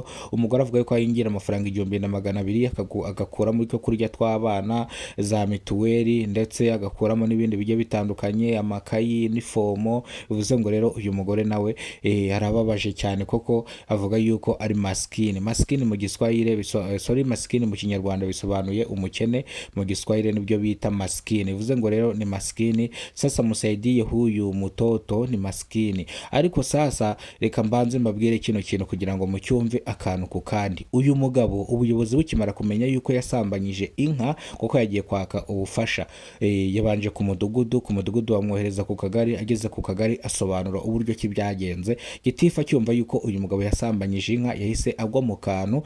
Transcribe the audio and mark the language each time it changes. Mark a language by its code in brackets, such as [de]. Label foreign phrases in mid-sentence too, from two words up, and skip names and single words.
[rw] Umugore avuga yuko yingira amafaranga 1200 agakuramo icyo kurya tw'abana, za mituweli, ndetse agakuramo n'ibindi bigiye bitandukanye, amakayi n'ifomo. Bivuze ngo rero uyu mugore nawe arababaje cyane, koko avuga yuko ari maskini mu Giswahili. Maskini mu Kinyarwanda bisobanuye umukene, mu Giswahili nibyo bita maskini. Bivuze ngo rero ni maskini. [sw] Sasa msaidie huyu mtoto ni maskini. [rw] Ariko sasa reka mbanze mbabwire kino kintu kugira ngo mucyumve akantu ku kandi. Uyu mugabo ubuyobozi bukimara kumenya yuko yasambanyije inka, kuko yagiye kwaka ubufasha, yabanje ku mudugudu bamwohereza ku kagari. Ageze ku kagari asobanura uburyo ki byagenze. Gitifu cyumva yuko uyu mugabo yasambanyije inka, yahise agwa mu kantu.